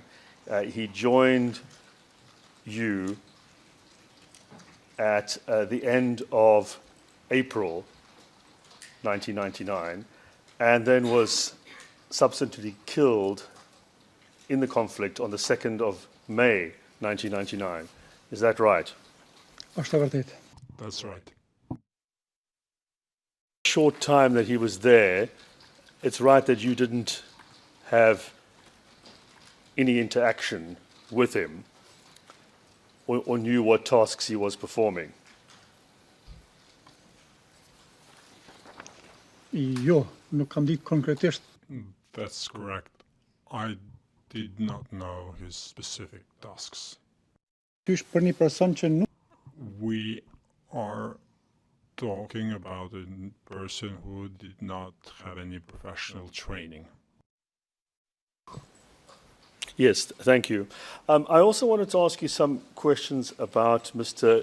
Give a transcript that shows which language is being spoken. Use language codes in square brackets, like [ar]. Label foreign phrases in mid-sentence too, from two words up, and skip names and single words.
[en] He joined you at the end of April 1999 and then was subsequently killed in the conflict on the 2nd of May 1999. Is that right? [sq] Është e vërtetë. [en] That's right. Short time that he was there, it's right that you didn't have any interaction with him or knew what tasks he was performing. [sq] Jo, nuk kam ditë konkretisht. [en] That's correct. I did not know his specific tasks. [sq] Tysh për një person që nuk [en] We are talking about a person who did not have any professional training. Yes, thank you. I also wanted to ask you some questions about Mr.